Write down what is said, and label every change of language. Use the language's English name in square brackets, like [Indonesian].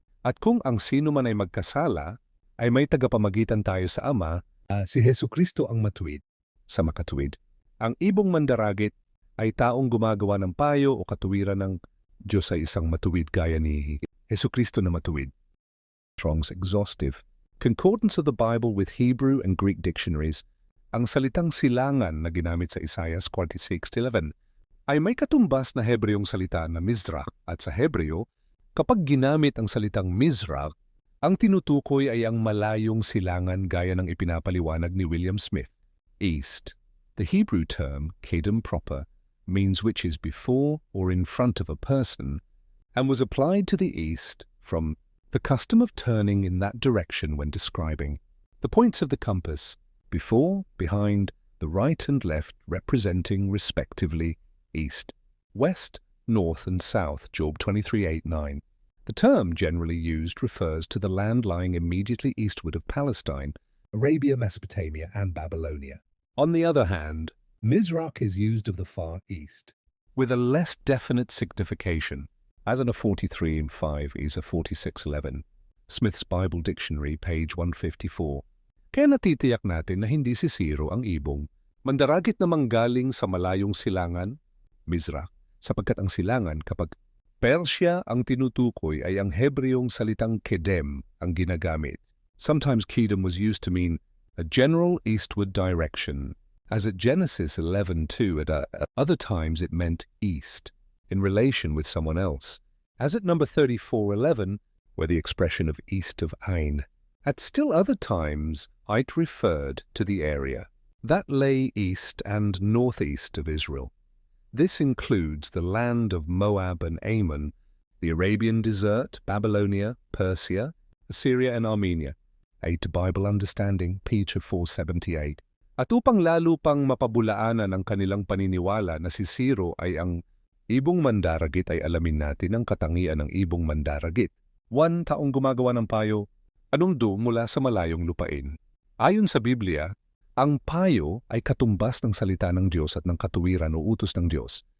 [Filipino] At kung ang sino man ay magkasala, ay may tagapamagitan tayo sa Ama, si Hesu Kristo ang matuwid sa makatuwid. Ang ibong mandaragit ay taong gumagawa ng payo o katuwiran ng Diyos ay isang matuwid gaya ni Hesu Kristo na matuwid. [English] Strong's Exhaustive. Concordance of the Bible with Hebrew and Greek dictionaries. [Filipino] Ang salitang silangan na ginamit sa Isaias 46:11 ay may katumbas na Hebreyong salita na Mizrach at sa Hebreo, kapag ginamit ang salitang Mizrach, ang tinutukoy ay ang malayong silangan gaya ng ipinapaliwanag ni William Smith. [English] East. The Hebrew term, kedem proper, means which is before or in front of a person, and was applied to the east from the custom of turning in that direction when describing. The points of the compass, before, behind, the right and left representing respectively east, west, north and south, Job 23:8-9. The term generally used refers to the land lying immediately eastward of Palestine, Arabia, Mesopotamia and Babylonia. On the other hand, Mizrach is used of the Far East, with a less definite signification, as in a 43:5 is a 46:11. Smith's Bible Dictionary, page 154. [Filipino] Kaya natitiyak natin na hindi si Siro ang ibong. Mandaragit na manggaling sa malayong silangan, Mizrach, sapagkat ang silangan kapag Persya ang tinutukoy ay ang Hebreyong salitang Kedem ang ginagamit. [English] Sometimes Kedem was used to mean a general eastward direction, as at Genesis 11:2. At other times it meant east, in relation with someone else, as at number 34:11, where the expression of east of Ain. At still other times it referred to the area that lay east and northeast of Israel. This includes the land of Moab and Ammon, the Arabian desert, Babylonia, Persia, Assyria and Armenia. Aid to Bible Understanding, Peter 4:78. [Filipino] At upang lalo pang mapabulaanan ang kanilang paniniwala na si Siro ay ang ibong mandaragit, ay alamin natin ang katangian ng ibong mandaragit. 1. Taong gumagawa ng payo, anungdo mula sa malayong lupain. Ayon sa Biblia, ang payo ay katumbas ng salita ng Diyos at ng katuwiran o utos ng Diyos.